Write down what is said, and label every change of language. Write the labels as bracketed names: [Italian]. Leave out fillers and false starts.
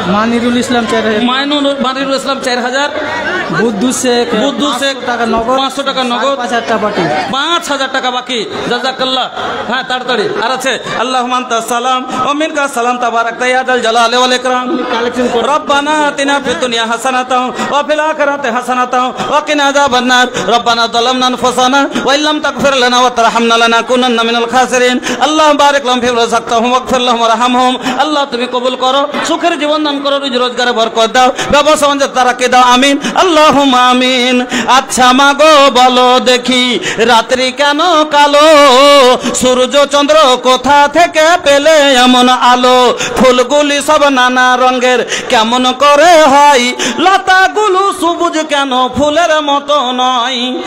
[Bangla] মানিরুল ইসলাম 4000। বুদ্ধু শেখ 500 টাকা নগদ, 5000 টাকা বাকি। জাযাকাল্লাহ, হ্যাঁ তাড়াতাড়ি। [Arabic] আর আছে আল্লাহুম্মা আনতা সালাম ওয়া মিনকা সালাম তাবারাকতা ইয়া যাল জালালি ওয়াল ইকরাম। রব্বানা আতিনা ফিদ দুনিয়া হাসানাতাও ওয়া ফিল আখিরাতি হাসানাতাও ওয়া কিনা আযাবান নার। ربنا ظلمنا انفسنا وان لم تغفر لنا وترحمنا لنكونن من الخاسرين। اللهم بارك لهم في رزقهم واغفر لهم وارحمهم। [Bangla] আল্লাহ তুমি কবুল করো, সুখের জীবন দান করো, রুজি রোজগারে বরকত দাও, ব্যবসা বাণিজ্যে তারাক্কি দাও, আমিন আল্লাহুম্মা আমিন। আচ্ছা মাগো বলো দেখি রাত্রি কেন কালো, সূর্য চন্দ্র কোথা থেকে পেলে এমন আলো, ফুলগুলি সব নানা রঙের কেমন করে হয়, লতাগুলো সবুজ কেন ফুলের মতো নয়,